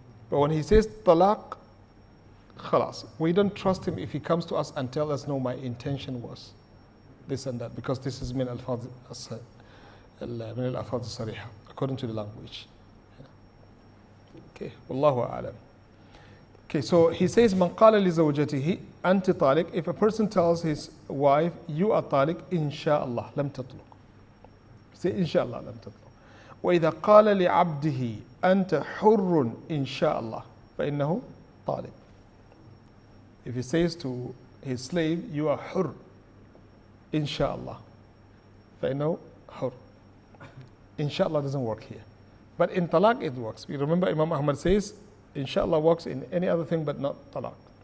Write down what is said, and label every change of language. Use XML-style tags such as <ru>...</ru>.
<en>But when he says talaq, khalas, we don't trust him if he comes to us and tells us, "No, my intention was this and that," because this is min al-fadh al-sariha, according to the language. Okay, wallahu a'lam. Okay, so he says,</en> <ar>"Man qala li zawjatihi anti talik,"</ar> <en>if a person tells his wife, "You are talik, insha'Allah,</en> <ar>lam tatluq."</ar> <en>Say,</en> <ar>"Insha'Allah, lam tatluq." وإذا قال لعبده أنت حر إن شاء الله فإنه طالق.</ar> <en>If he says to his slave, "You are hur, inshallah,"</en> <ar>فإنه حر.</ar> <en>Inshallah doesn't work here. But in talaq it works. We remember Imam Ahmad says, inshallah works in any other thing but not talaq.</en>